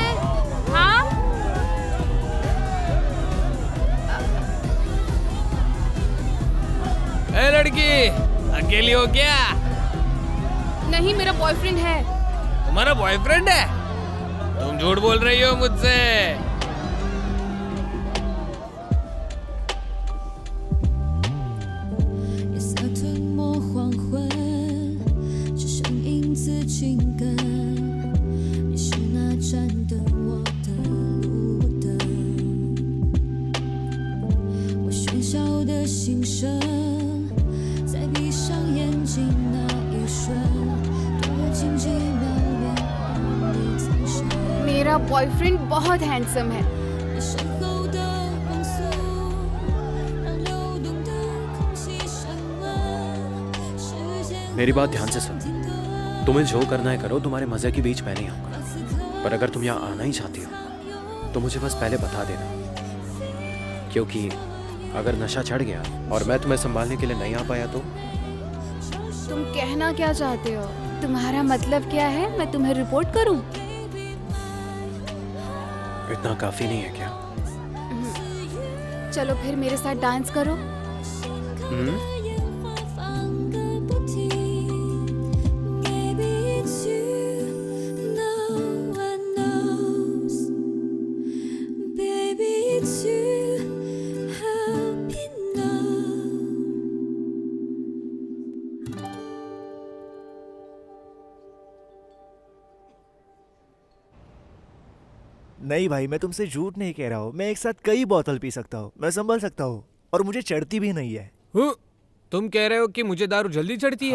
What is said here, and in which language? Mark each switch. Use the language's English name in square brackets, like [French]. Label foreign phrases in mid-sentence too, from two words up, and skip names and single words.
[Hindi] हाँ? ए लड़की, अकेली हो क्या? नहीं, मेरा बॉयफ्रेंड है। तुम्हारा बॉयफ्रेंड है? तुम झूठ बोल रही हो मुझसे। [Chinese] 夜色吞没黄昏，只剩影子紧跟。你是那盏灯，我的路灯。我喧嚣的心声，在闭上眼睛那一瞬，多么荆棘渺远，梦里藏身。 [Hindi] मेरा बॉयफ्रेंड बहुत हैंडसम है। [Chinese] 你身后的光速，让流动的空气升温。时间 [Hindi] मेरी बात ध्यान से सुन, तुम्हें जो करना है करो, तुम्हारे मजे के बीच मैं नहीं आऊंगा। पर अगर तुम यहाँ आना ही चाहती हो तो मुझे बस पहले बता देना, क्योंकि अगर नशा चढ़ गया और मैं तुम्हें संभालने के लिए नहीं आ पाया तो? तुम कहना क्या चाहते हो? तुम्हारा मतलब क्या है? मैं तुम्हें रिपोर्ट करूं? इतना काफी नहीं है क्या? चलो फिर मेरे साथ डांस करो। हम्म? [English] Maybe it's you, no one knows. Baby, it's you, hope you know. [Hindi] नहीं भाई, मैं तुमसे झूठ नहीं कह रहा हूँ। मैं एक साथ कई बोतल पी सकता हूँ, मैं संभल सकता हूँ, और मुझे चढ़ती भी नहीं है। तुम कह रहे हो कि मुझे दारू जल्दी चढ़ती है?